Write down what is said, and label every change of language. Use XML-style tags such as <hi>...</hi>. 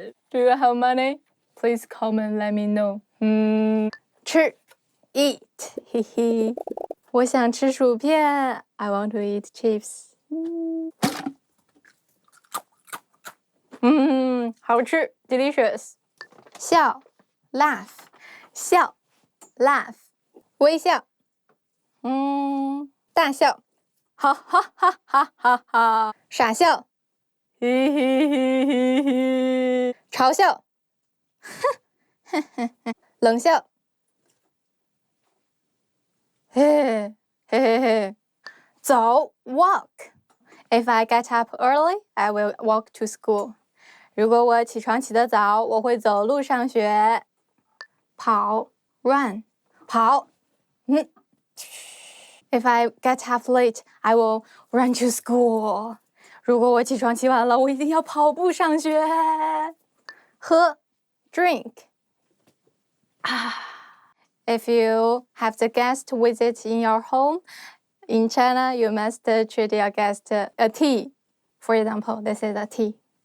<en>Do you have money? Please comment let me know.</en> <zh>吃</zh> <en>eat.</en> <zh>嘿嘿。我想吃薯片</zh> <en>I want to eat chips.</en> <zh>好吃</zh> <en>delicious.</en> <zh>笑</zh> <en>laugh.</en> <zh>笑 laugh. 微笑大笑哈哈哈哈哈哈，傻笑，嘿嘿嘿嘿嘿，嘲笑，冷笑，嘿嘿嘿嘿，走</zh> <en>walk. If I get up early, I will walk to school.</en> <zh>如果我起床起得早，我会走路上学。跑</zh> <en>run 跑If I get up late, I will run to school.</en> <zh>如果我起床起晚了，我一定要跑步上学。喝</zh> <en>drink. If you have the guest visit in your home, in China, you must treat your guest a tea. For example, this is a tea.</en>